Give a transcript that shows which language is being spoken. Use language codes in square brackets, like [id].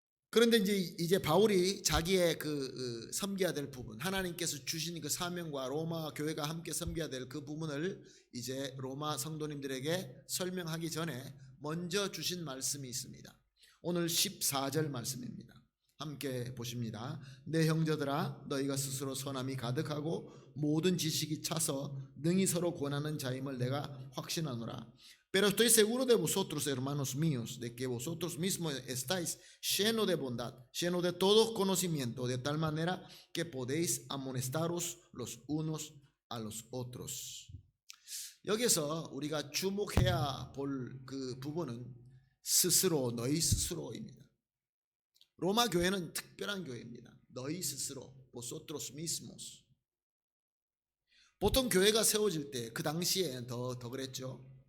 [ko] 그런데 이제 바울이 자기의 그 섬겨야 될 부분, 하나님께서 주신 그 사명과 로마 교회가 함께 섬겨야 될 그 부분을 이제 로마 성도님들에게 설명하기 전에 먼저 주신 말씀이 있습니다. 오늘 14절 말씀입니다. 함께 보십니다. 내 형제들아, 너희가 스스로 선함이 가득하고 모든 지식이 차서 능히 서로 권하는 자임을 내가 확신하노라. [es] Pero estoy seguro de vosotros, hermanos míos, de que vosotros mismos estáis llenos de bondad, llenos de todo conocimiento, de tal manera que podéis amonestaros los unos a los otros. [ko] 여기서 우리가 주목해야 볼 그 부분은 스스로, 너희 스스로입니다. 로마 교회는 특별한 교회입니다. 너희 스스로, [es] vosotros mismos. [ko] 보통 교회가 세워질 때 그 당시에 더 그랬죠.